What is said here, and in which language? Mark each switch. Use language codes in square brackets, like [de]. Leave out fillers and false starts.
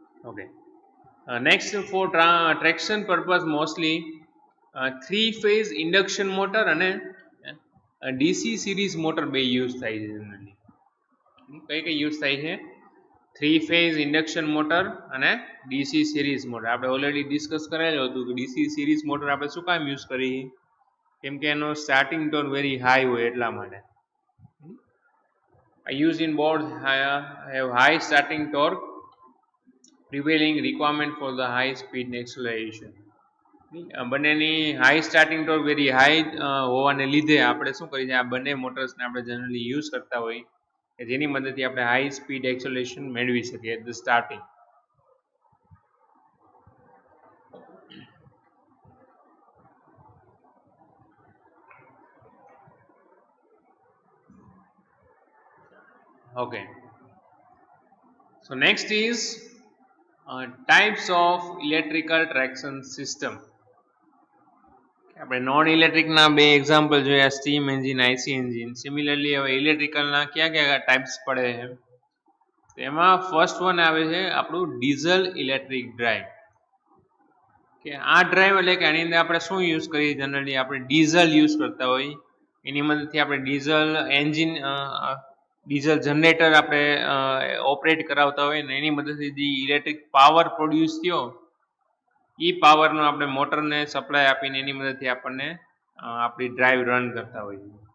[gu] Okay, next four traction purpose mostly 3-phase induction motor અને DC series motor બે use થાય છે generally. કઈ યુઝ થાય છે? 3-phase ઇન્ડક્શન મોટર અને ડીસી સિરીઝ મોટર. આપણે ઓલરેડી ડિસ્કસ કરેલું હતું કે ડીસી સિરીઝ મોટર આપણે શું કામ યુઝ કરી? કેમ કે એનો સ્ટાર્ટિંગ ટોર્ક વેરી હાઈ હોય એટલા માટે. [en] Used in boards have high starting torque, prevailing requirement for the high speed acceleration. [gu] બંનેની high starting torque very high હોવાને લીધે આપણે શું કરીએ? આ બંને મોટર્સને આપણે જનરલી યુઝ કરતા હોઈએ કે જેની મદદથી આપણે હાઈ સ્પીડ એક્સેલરેશન મેળવી શકીએ [en] At the starting. Okay, so next is types of electrical traction system. [gu] આપણે નોન ઇલેક્ટ્રિકના બે એક્ઝામ્પલ જોયા, steam engine, IC engine. Similarly હવે ઇલેક્ટ્રિકલના ક્યાં ક્યાં ટાઈપ્સ પડે છે? એમાં ફર્સ્ટ વન આવે છે આપણું ડીઝલ ઇલેક્ટ્રિક ડ્રાઈવ. કે આ ડ્રાઈવ એટલે કે આની અંદર આપણે શું યુઝ કરીએ? જનરલી આપણે ડીઝલ યુઝ કરતા હોય, એની મદદથી આપણે ડીઝલ એન્જિન, ડીઝલ જનરેટર આપણે ઓપરેટ કરાવતા હોય ને એની મદદથી જે ઇલેક્ટ્રિક પાવર પ્રોડ્યુસ થયો એ પાવરનો આપણે મોટરને સપ્લાય આપીને એની મદદથી આપણને આપણી ડ્રાઈવ રન કરતા હોઈએ.